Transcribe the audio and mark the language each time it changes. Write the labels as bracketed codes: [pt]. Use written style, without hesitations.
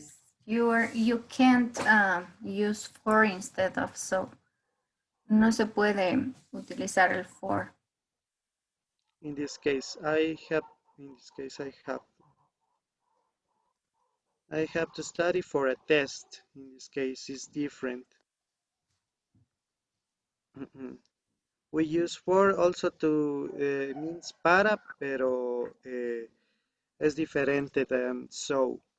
[en] Yes, you can't use for instead of so. [es] No se puede utilizar el for. [en] in this case, I have, in this case, I have to study for a test. In this case, it's different. We use for also to means para, [es] pero es diferente [en] than so.